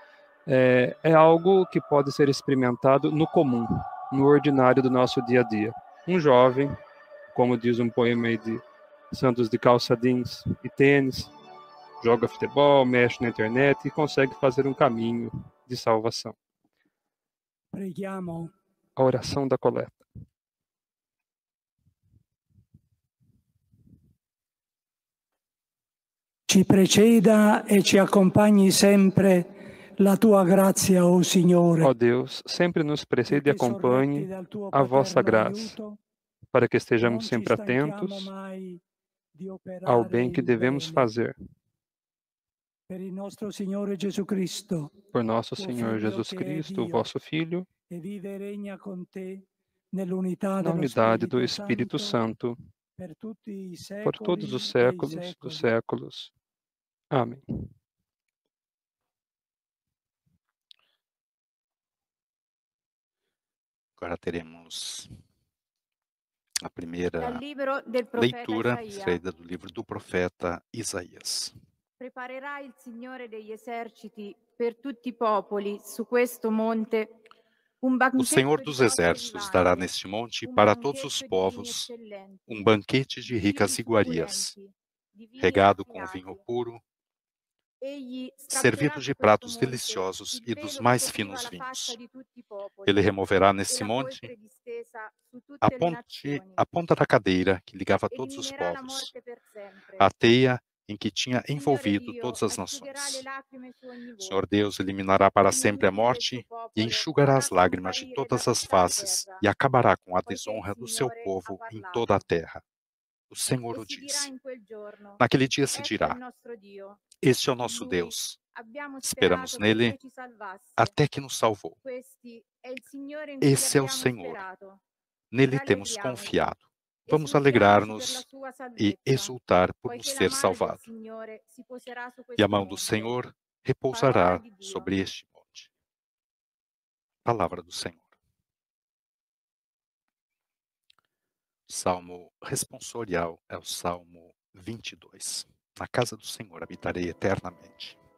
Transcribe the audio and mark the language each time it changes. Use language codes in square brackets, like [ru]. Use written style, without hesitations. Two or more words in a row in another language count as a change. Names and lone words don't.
[pt] É algo que pode ser experimentado no comum, no ordinário do nosso dia a dia. Um jovem, como diz um poema aí de Santos de calça jeans e tênis, joga futebol, mexe na internet e consegue fazer um caminho de salvação. [it] Preghiamo. [pt] A oração da coleta. [it] Ci preceda e ci accompagni sempre la tua grazia, o Signore. [pt] Ó Deus, sempre nos precede e acompanhe a vossa graça, para que estejamos sempre atentos ao bem que devemos fazer. Por nosso Senhor Jesus Cristo, vosso Filho, na unidade do Espírito Santo, por todos os séculos dos séculos. Amém. Agora teremos a primeira leitura extraída do livro do profeta Isaías. [it] Preparerà il Signore degli eserciti per tutti i popoli su questo monte um [pt] O Senhor dos exércitos dará neste monte para todos os povos um banquete de ricas iguarias, regado com vinho puro, servido de pratos deliciosos e dos mais finos vinhos. Ele removerá nesse monte a ponta da cadeira que ligava todos os povos, a teia em que tinha envolvido todas as nações. O Senhor Deus eliminará para sempre a morte e enxugará as lágrimas de todas as faces e acabará com a desonra do seu povo em toda a terra. O Senhor e o [it] si dirà [pt] disse. [it] in quel giorno: [pt] Naquele dia se [it] Ecco [pt] dirá: [it] il nostro Dio. [pt] Este é o [it] In [pt] nosso [it] Lui [pt] Deus. [it] abbiamo [pt] Esperamos [it] sperato che [pt] nele [it] Lui ci salvasse. [pt] até que nos salvou. [it] Questi è il Signore in cui [pt] Esse é o [it] abbiamo [pt] Senhor. [it] sperato. [pt] Nele temos [it] Rallegriamoci, [pt] confiado. Vamos [it] esultiamoci per la [pt] alegrar-nos [it] sua [pt] e [it] salvezza, [pt] exultar por nos [it] poiché la [pt] ter [it] mano del [pt] salvado. [it] Signore si poserà su [pt] E a [it] questo [pt] mão do [it] monte. [pt] Senhor [it] Parola [pt] repousará [it] di Dio. [pt] sobre este monte. Palavra do Senhor. Salmo responsorial é o Salmo 22. Na casa do Senhor habitarei eternamente.